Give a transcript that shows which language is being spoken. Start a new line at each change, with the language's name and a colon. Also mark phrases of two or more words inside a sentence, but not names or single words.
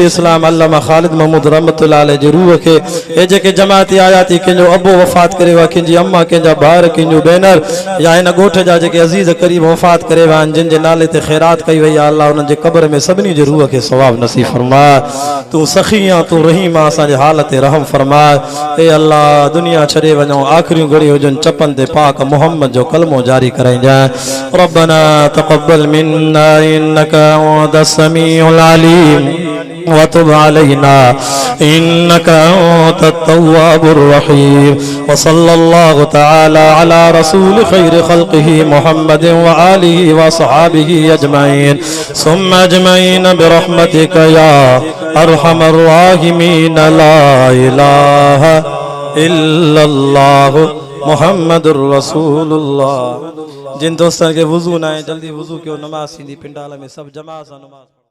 Sindhi: इस्लाम अल्लामा ख़ालिद महमूद
Arabic: رحمة الله عليه
Sindhi: जे रूह खे हे जेके जमाती आया थी कंहिंजो अबो वफ़ात करे वियो आहे कंहिंजी अम्मा कंहिंजा भाउर कंहिंजो भेनर या हिन ॻोठ जा जेके अज़ीज़ क़रीब वफ़ात करे विया आहिनि जिन जे नाले ते ख़ैरात कई वई आहे अल्लाह उन्हनि जे क़ब्र में सभिनी जे रूह खे सवाब नसीब फरमाए तूं सखी आहे तूं रहीम आहे असांजे हाल ते रहम फरमाए हे अल्लाह दुनिया छॾे वञूं आख़िरियूं घड़ियूं हुजनि चपनि ते पाक मोहम्मद जो कलमो जारी कराईंजाए
Arabic: ربنا تقبل منا إنك أنت السميع العليم وتب علينا إنك أنت التواب الرحيم وصلى الله تعالى على رسول خير خلقه محمد وآله وصحبه أجمعين ثم أجمعين برحمتك يا أرحم الراحمين لا إله إلا الله محمد رسول الله
Sindhi: जिन दोस्तन के वुजू ना है जल्दी वुजू कयो नमाज थींदी पिंडाल में सब जमा सां नमाज